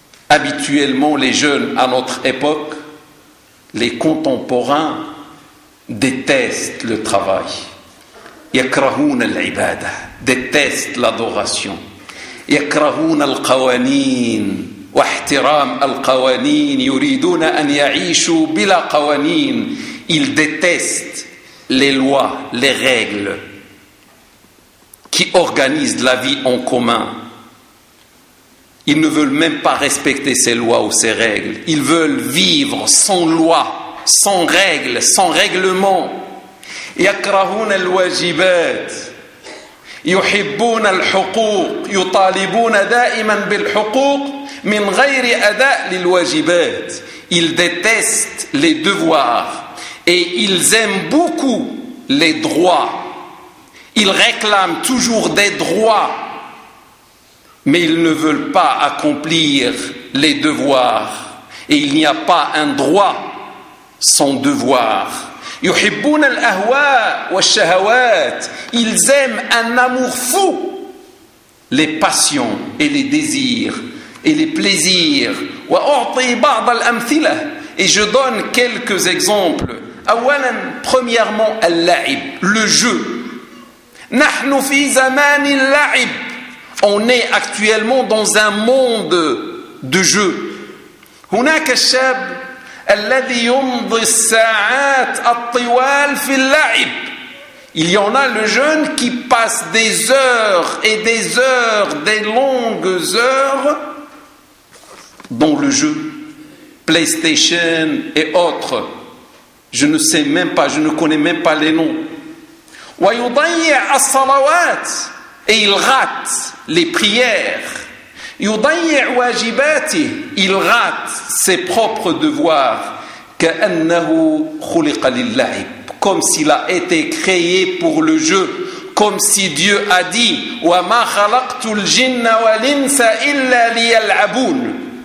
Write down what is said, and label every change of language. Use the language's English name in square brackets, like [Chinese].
[French] habituellement les jeunes à notre époque les contemporains détestent le travail [Arabic] يكرهون العبادة [French] détestent l'adoration [Arabic] يكرهون القوانين واحترام القوانين يريدون أن يعيشوا بلا قوانين [French] ils détestent les lois, les règles qui organisent la vie en commun. Ils ne veulent même pas respecter ces lois ou ces règles. Ils veulent vivre sans loi, sans règles, sans règlement. [Arabic] يكرهون الواجبات يحبون الحقوق يطالبون دائما بالحقوق من غير أداء للواجبات. [French] Ils détestent les devoirs et ils aiment beaucoup les droits. Ils réclament toujours des droits, mais ils ne veulent pas accomplir les devoirs. Et il n'y a pas un droit sans devoir. [Arabic] يحبون الأهواء والشهوات. [French] Ils aiment un amour fou, les passions et les désirs et les plaisirs. [Arabic] وأعطي بعض الأمثلة. [French] Et je donne quelques exemples. [Arabic] أولا, [French] premièrement, [Arabic] اللعب, [French] le jeu. [Arabic] نحن في زمان اللعب. [French] On est actuellement dans un monde de jeu. [Arabic] هناك الشاب الذي يمضي الساعات الطوال في اللعب. [French] Il y en a le jeune qui passe des heures et des heures, des longues heures dans le jeu, PlayStation et autres. Je ne sais même pas, je ne connais même pas les noms. [Arabic] ويضيع الصلوات [French] et il rate les prières [Arabic] يضيع واجباته [French] il rate ses propres devoirs [Arabic] كأنه خلق للعب [French] comme s'il a été créé pour le jeu comme si Dieu a dit [Arabic] وما خلقت الجن والإنس إلا ليلعبون